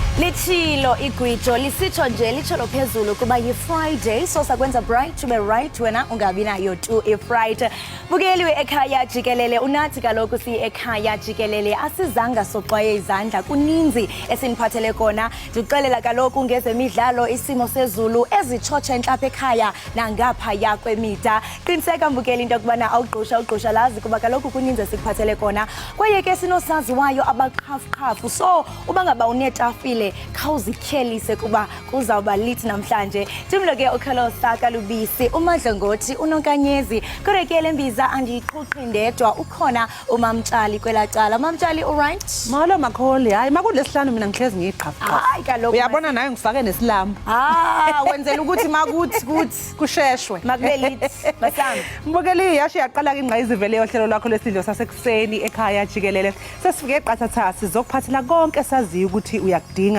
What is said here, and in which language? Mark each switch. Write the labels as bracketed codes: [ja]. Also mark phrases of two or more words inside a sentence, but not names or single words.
[xh] Litshilo igwijo lisitsho nje litsholo phezulu kuba yi-Friday so sakwenza [en] bright to be right [xh] wena ungabi nayo tu i-Friday. Bukeliwe Ekhaya Jikelele unathi kaloku Ekhaya Jikelele asizanga soxwaye izandla kuninzi esiniphathele kona. Ndixelela kaloku ngezemidlalo isimo sezulu ezitshotshe entlapha ekhaya nangaphaya kwemida. Qiniseka mbukeli into yokubana awugqusha lazi kuba kaloku kuninzi esikuphathele kona. Kwaye ke sinosaziwayo abaqhafuqhafu so uba ngaba unetafile khawuzityhelise kuba kuzawuba lithi namhlanje. Timlo ke ukhalosa kalubisi umadlongothi unokanyezi kodwa ke le mbiza andiyiqhuqhi ndedwa ukhona umamtshali kwela cala. Mamtshali alright? [zu] Molo makholi, hayi makulesihlanu mina ngihlezi ngiyiqhafuqhafu. Hayi kaloku uyabona naye ngifake nesilambu. Wenzela ukuthi makuthi kusheshwe makube lithi basami. [xh] Mbukeli yashi yaqala ke ingqayizivele yohlelo lwakho lesidlo sasekuseni Ekhaya Jikelele. Sesifike eqathatha sizokuphathela konke saziyo ukuthi uyakudinga.